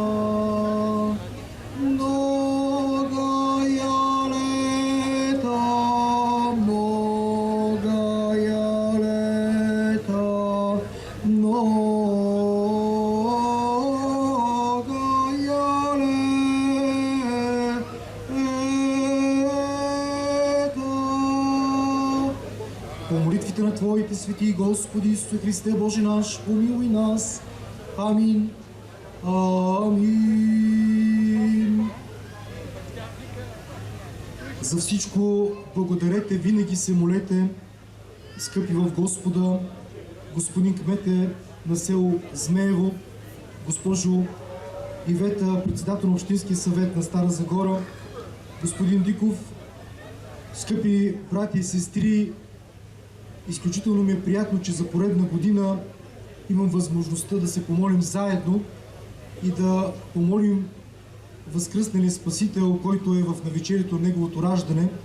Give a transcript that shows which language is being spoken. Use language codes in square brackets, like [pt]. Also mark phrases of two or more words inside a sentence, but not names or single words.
[bg] Много лета, много лета, по молитвите на Твоите свети, Господи Исусе Христе, Боже наш, помилуй нас. Амин. Амин. За всичко благодарете, винаги се молете, скъпи в Господа, господин кмете на село Змеево, госпожо Ивета, председател на Общинския съвет на Стара Загора, господин Диков, скъпи брати и сестри, изключително ми е приятно, че за поредна година имам възможността да се помолим заедно и да помолим възкръсналия Спасител, който е в навечерието на Неговото раждане,